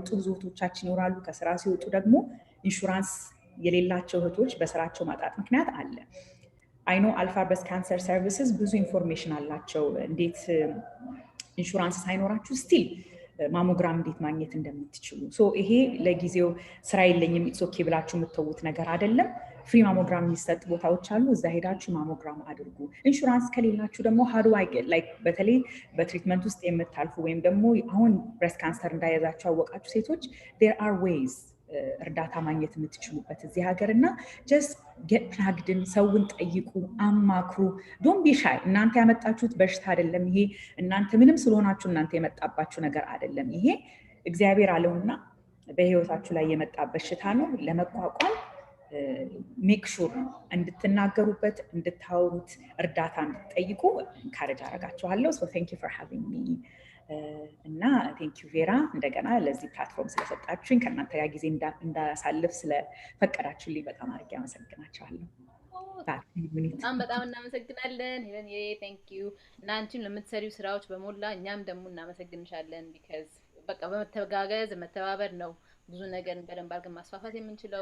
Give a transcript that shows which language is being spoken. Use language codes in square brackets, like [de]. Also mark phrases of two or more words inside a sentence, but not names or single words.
[am] ብዙ እህቶቻችን ይኖራሉ። ከስራ ሲወጡ ደግሞ ኢንሹራንስ የሌላቸው እህቶች በስራቸው ማጣት ምክንያት አለ። [en] I know Alpha Breast Cancer Services [am] ብዙ ኢንፎርሜሽን አላቸው እንዴት ኢንሹራንስ ሳይኖራችሁ [en] still mammogram [am] እንዴት ማግኘት እንደምትችሉ ሶ ይሄ ለጊዜው ስራ የለኝም [en] it's OK [am] ብላችሁ የምትተውት ነገር አይደለም። [en] free mammogram [am] የሚሰጥ ቦታዎች አሉ። እዛ ሄዳችሁ ማሞግራም አድርጉ። ኢንሹራንስ ከሌላችሁ ደግሞ [en] how do I get like [am] በተለይ በትሪትመንት ውስጥ የምታልፉ ወይም ደግሞ አሁን [en] breast cancer [am] እንዳያዛችሁ አወቃችሁ ሴቶች [en] there are ways [am] እርዳታ ማግኘት የምትችሉበት እዚህ ሀገርና [en] just get plugged in [am] ሰውን ጠይቁ አማክሩ [en] don't be shy [am] እናንተ ያመጣችሁት በሽታ አይደለም ይሄ እናንተ ምንም ስለሆናችሁ እናንተ የመጣባችሁ ነገር አይደለም ይሄ እግዚአብሔር አለውና በህይወታችሁ ላይ የመጣ በሽታ ነው ለመቋቋም [en] make sure [am] እንድትናገሩበት እንድታወሩት እርዳታ እንድትጠይቁ ካረጅ አረጋችኋለሁ [en] so thank you for having me [am] እና [en] thank you [am] ቬራ እንደገና ለዚህ ፕላትፎርም ስለሰጣችሁኝ ከእናንተ ጋር ጊዜ እንዳሳልፍ ስለፈቀዳችሁልኝ በጣም አድርጌ አመሰግናችኋለሁ። በጣም እናመሰግናለን ሄለን [en] thank you [am] እና አንቺም ለምትሰሪው ስራዎች በሞላ እኛም ደግሞ እናመሰግንሻለን ቢካዝ በቃ በመተጋገዝ መተባበር ነው ብዙ ነገር በደንብ አድርገን ማስፋፋት የምንችለው